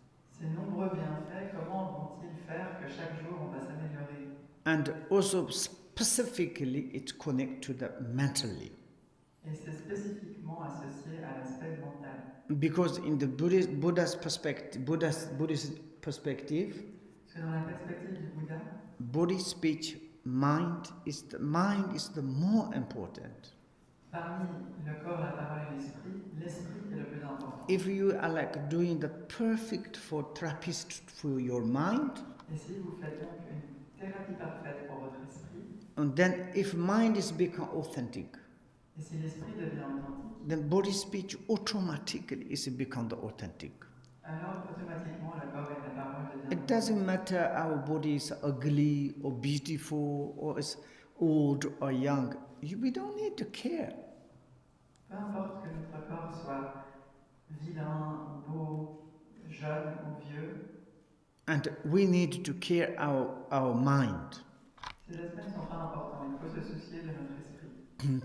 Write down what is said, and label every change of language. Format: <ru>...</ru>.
<fr>Ces nombreux bienfaits, comment vont-ils faire que chaque jour on va s'améliorer?</fr> <en>And also specifically it's connected to the mentally.</en> <fr>Et c'est spécifiquement associé à l'aspect mental.</fr> <en>Because in the Buddhist perspective, Buddhist perspective,</en> <fr>parce que dans la perspective du Bouddha,</fr> <en>body, speech, mind is the more important.</en> <fr>Parmi le corps, la parole et l'esprit est le plus important.</fr> <en>If you are like doing the perfect for therapist for your mind,</en> <fr>et si vous faites donc une thérapie parfaite pour votre esprit,</fr> <en>and then if mind is become authentic,</en> <fr>et si l'esprit devient authentique,</fr> <en>then body speech automatically is become the authentic.</en> <fr>Alors automatiquement le corps et la parole deviennent.</fr> <en>It doesn't matter our body is ugly or beautiful or is old or young. We don't need to care.</en> <fr>Peu importe que notre corps soit vilain, beau, jeune ou vieux.</fr> <en>And we need to care our mind.</en> <fr>Ces aspects ne sont pas importants. Il faut se soucier de notre esprit.</fr>